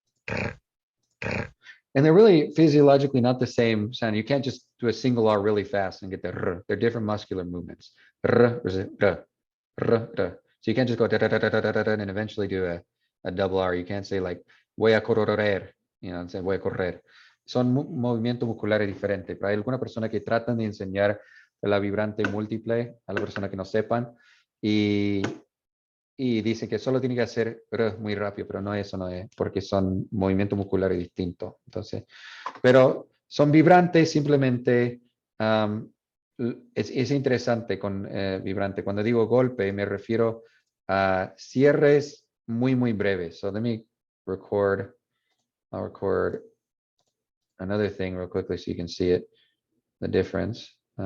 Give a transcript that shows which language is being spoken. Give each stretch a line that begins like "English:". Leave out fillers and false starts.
English: And they're really physiologically not the same sound. You can't just do a single R really fast and get the r. They're different muscular movements. R, r. So you can't just go and eventually do a double R. You can't say like
Spanish: voy a correr,
English: and say voy a correr.
Spanish: Son movimientos musculares diferentes. Pero hay alguna persona que tratan de enseñar la vibrante múltiple a la persona que no sepan y dicen que solo tiene que hacer muy rápido, pero eso no es, porque son movimientos musculares distintos. Entonces, pero son vibrantes simplemente. Es interesante con vibrante. Cuando digo golpe, me refiero a cierres muy breves.
English: So let me record. I'll record another thing real quickly so you can see it, the difference.